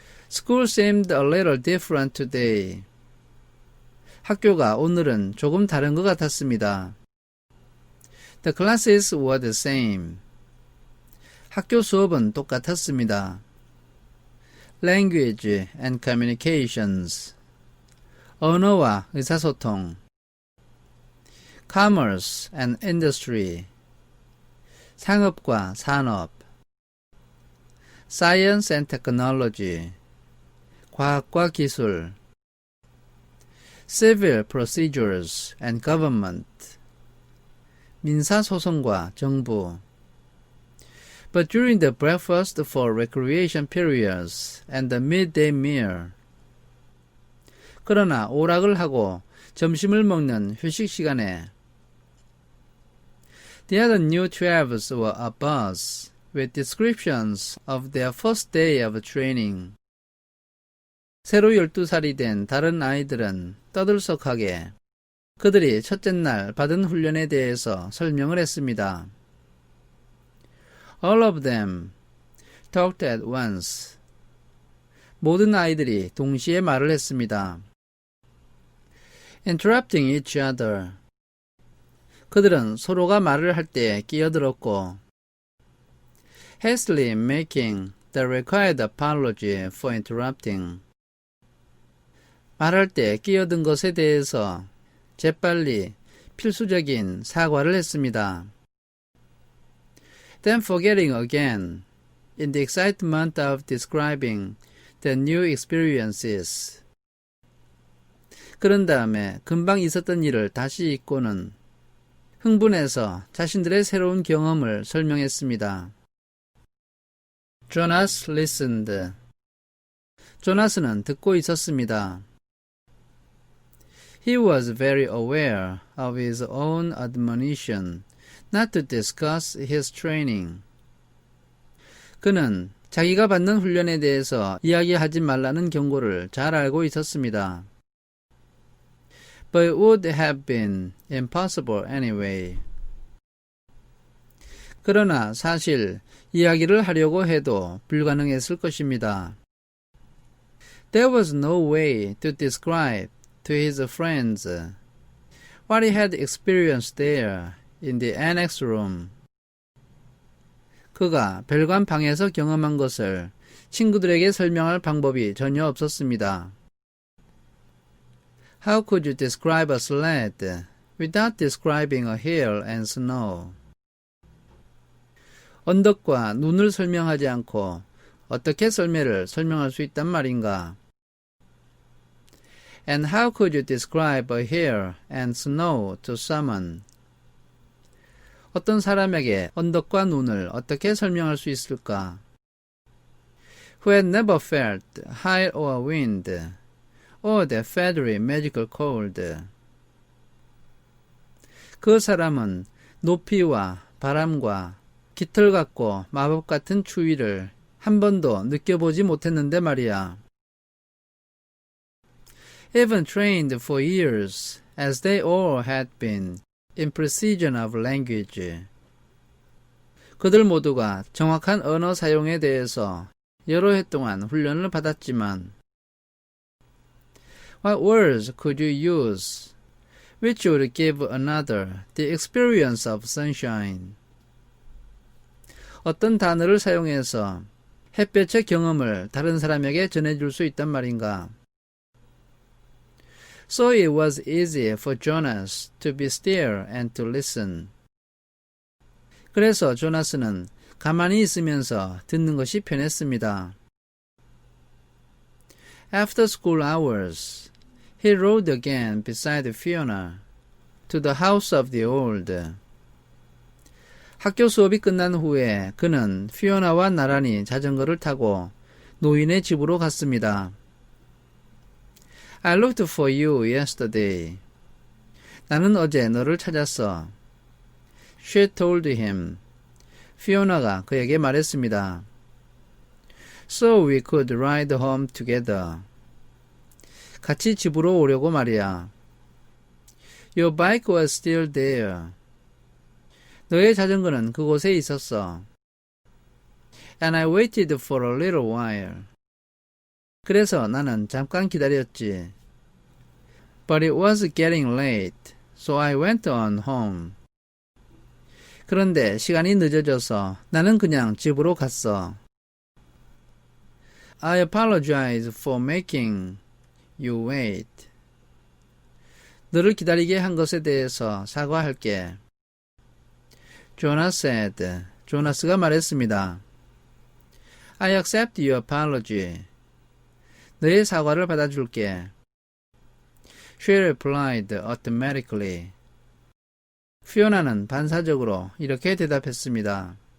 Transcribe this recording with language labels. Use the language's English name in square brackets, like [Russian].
[English] School seemed a little different today. [Korean] 학교가 오늘은 조금 다른 것 같았습니다. [English] The classes were the same. [Korean] 학교 수업은 똑같았습니다. [English] Language and communications. [Korean] 언어와 의사소통. [English] Commerce and industry. [Korean] 상업과 산업. [English] Science and technology. [Korean] 과학과 기술. [English] Civil procedures and government. [Korean] 민사소송과 정부. [English] But during the breakfast for recreation periods and the midday meal. [Korean] 그러나 오락을 하고 점심을 먹는 휴식 시간에 [English] The other new 12s were abuzz with descriptions of their first day of training. [Korean] 새로 12살이 된 다른 아이들은 떠들썩하게 그들이 첫째 날 받은 훈련에 대해서 설명을 했습니다. [English] All of them talked at once. [Korean] 모든 아이들이 동시에 말을 했습니다. [English] Interrupting each other. [Korean] 그들은 서로가 말을 할 때 끼어들었고 [English] hastily making the required apology for interrupting. [Korean] 말할 때 끼어든 것에 대해서 재빨리 필수적인 사과를 했습니다. [English] Then forgetting again in the excitement of describing the new experiences. [Korean] 그런 다음에 금방 있었던 일을 다시 잊고는 흥분해서 자신들의 새로운 경험을 설명했습니다. [English] Jonas listened. [Korean] 조나스는 듣고 있었습니다. [English] He was very aware of his own admonition not to discuss his training. [Korean] 그는 자기가 받는 훈련에 대해서 이야기하지 말라는 경고를 잘 알고 있었습니다. [English] But it would have been impossible anyway. [Korean] 그러나 사실 이야기를 하려고 해도 불가능했을 것입니다. [English] There was no way to describe to his friends what he had experienced there in the annex room. [Korean] 그가 별관 방에서 경험한 것을 친구들에게 설명할 방법이 전혀 없었습니다. [English] How could you describe a sled without describing a hill and snow? [Korean] 언덕과 눈을 설명하지 않고 어떻게 썰매를 설명할 수 있단 말인가? [English] And how could you describe a hill and snow to someone? [Korean] 어떤 사람에게 언덕과 눈을 어떻게 설명할 수 있을까? [English] Who had never felt hail or wind, or the feathery magical cold. [Korean] 그 사람은 높이와 바람과 깃털 같고 마법 같은 추위를 한 번도 느껴보지 못했는데 말이야. [English] Even trained for years, as they all had been, in precision of language. [Korean] 그들 모두가 정확한 언어 사용에 대해서 여러 해 동안 훈련을 받았지만 [English] What words could you use which would give another the experience of sunshine? [Korean] 어떤 단어를 사용해서 햇볕의 경험을 다른 사람에게 전해줄 수 있단 말인가? [English] So it was easy for Jonas to be still and to listen. [Korean] 그래서 조나스는 가만히 있으면서 듣는 것이 편했습니다. [English] After school hours, he rode again beside Fiona to the house of the old. [Korean] 학교 수업이 끝난 후에 그는 피오나와 나란히 자전거를 타고 노인의 집으로 갔습니다. [English] I looked for you yesterday. [Korean] 나는 어제 너를 찾았어. [English] She told him. [Korean] 피오나가 그에게 말했습니다. [English] So we could ride home together. [Korean] 같이 집으로 오려고 말이야. [English] Your bike was still there. [Korean] 너의 자전거는 그곳에 있었어. [English] And I waited for a little while. [Korean] 그래서 나는 잠깐 기다렸지. [English] But it was getting late, so I went on home. [Korean] 그런데 시간이 늦어져서 나는 그냥 집으로 갔어. [English] I apologize for making you wait. [Korean] 너를 기다리게 한 것에 대해서 사과할게. [English] Jonas said. [Korean] 조나스가 말했습니다. [English] I accept your apology. [Korean] 너의 사과를 받아줄게. [English] She replied automatically. [Korean] 피오나는 반사적으로 이렇게 대답했습니다.